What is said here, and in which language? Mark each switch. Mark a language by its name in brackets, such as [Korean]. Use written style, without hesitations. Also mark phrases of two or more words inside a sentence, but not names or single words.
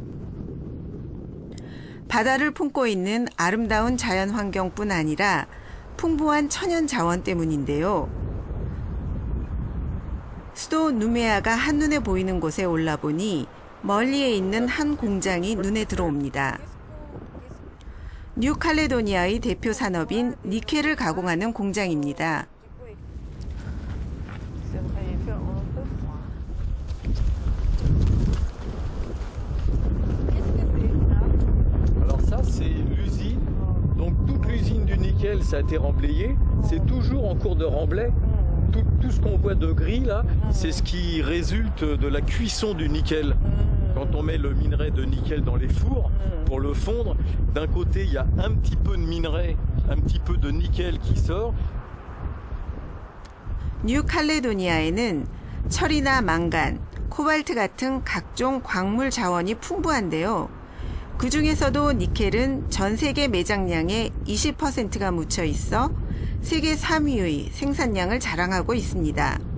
[Korean] 바다를 품고 있는 아름다운 자연 환경뿐 아니라 풍부한 천연 자원 때문인데요. 수도 누메아가 한눈에 보이는 곳에 올라보니 멀리에 있는 한 공장이 눈에 들어옵니다. 뉴칼레도니아의 대표 산업인 니켈을 가공하는 공장입니다. [French] Ça a été remblayé, c'est toujours en cours de remblai. Tout ce qu'on voit de gris là, c'est ce qui résulte de la cuisson du nickel. Quand on met le minerai de nickel dans les fours pour le fondre, d'un côté il y a un petit peu de minerai, un petit peu de nickel qui sort. [Korean] 뉴칼레도니아에는 철이나 망간, 코발트 같은 각종 광물 자원이 풍부한데요. 그 중에서도 니켈은 전 세계 매장량의 20%가 묻혀 있어 세계 3위의 생산량을 자랑하고 있습니다.